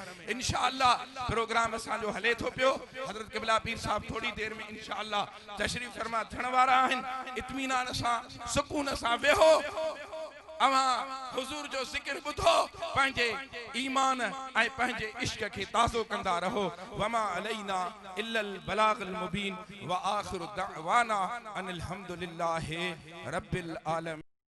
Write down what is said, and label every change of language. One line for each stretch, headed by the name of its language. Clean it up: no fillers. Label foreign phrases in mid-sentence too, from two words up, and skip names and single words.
Sindhi: इंशाअल्लाह प्रोग्राम असांजो हले थो पियो। हज़रत क़िबला पीर साहब थोड़ी देर में इंशाअल्लाह तशरीफ़ फरमा थियण वारा आहिनि। इत्मीनान सां सुकून सां वेहो, अवां हुजूर जो ज़िक्र ॿुधो, पंहिंजे ईमान ऐं पंहिंजे इश्क खे ताज़ो कंदा रहो।
Arabic: وما علينا إلا البلاغ المبين وآخر دعوانا أن الحمد لله رب العالمين.